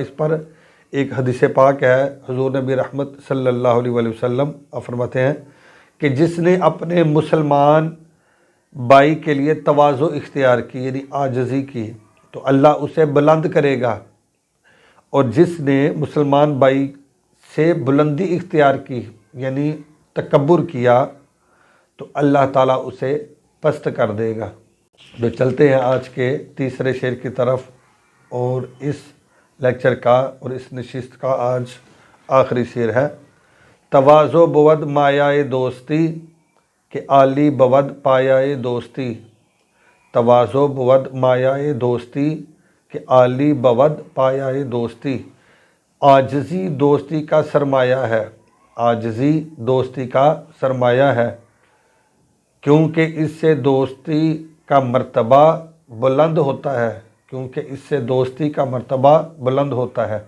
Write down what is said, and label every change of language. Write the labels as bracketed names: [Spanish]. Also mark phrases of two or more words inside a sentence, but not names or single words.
[Urdu] اس پر ایک حدیث پاک ہے، حضور نبی رحمت صلی اللہ علیہ وآلہ وسلم فرماتے ہیں کہ جس نے اپنے مسلمان بھائی کے لیے تواضع اختیار کی یعنی عاجزی کی تو اللہ اسے بلند کرے گا، اور جس نے مسلمان بھائی سے بلندی اختیار کی یعنی تکبر کیا تو اللہ تعالیٰ اسے پست کر دے گا۔ تو چلتے ہیں آج کے تیسرے شعر کی طرف، اور اس لیکچر کا اور اس نشست کا آج آخری شعر ہے۔ [Persian] تواضع بود مایائے دوستی کہ عالی بود پایائے دوستی، تواضع بود مایائے دوستی کہ عالی بود پایائے دوستی، [Urdu] عاجزی دوستی کا سرمایہ ہے، عاجزی دوستی کا سرمایہ ہے، کیونکہ اس سے دوستی کا مرتبہ بلند ہوتا ہے، کیونکہ اس سے دوستی کا مرتبہ بلند ہوتا ہے۔